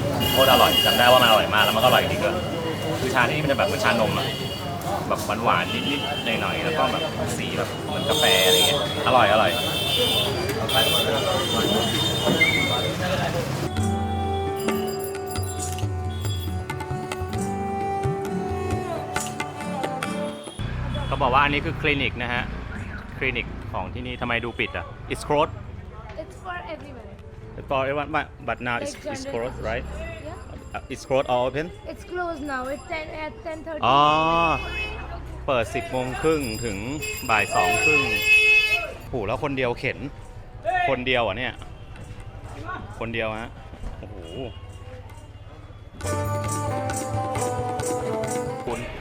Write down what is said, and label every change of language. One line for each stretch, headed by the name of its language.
Thai: โคตรอร่อยจำได้ว่ามันอร่อยมากแล้วมันก็อร่อยจริงด้วยคือชาที่มันจะแบบเหมือนชานมอะแบบหวานๆนิดๆหน่อยๆแล้วก็แบบสีแบบเหมือนกาแฟอะไรเงี้ยอร่อยเขาบอกว่าอันนี้คือคลินิกนะฮะคลินิกของที่นี่ทำไมดูปิดอ่ะ
English: It's closed It's for everyone. for everyone but now it's closed right Yeah. It's closed or open It's closed now. It's 10 at 10:30.
Thai: อ๋อเปิด 10 โมงครึ่งถึงบ่าย 2 ครึ่งโหแล้วคนเดียวเข็นคนเดียวอ่ะเนี่ยคนเดียวฮะโอ้โหคุณ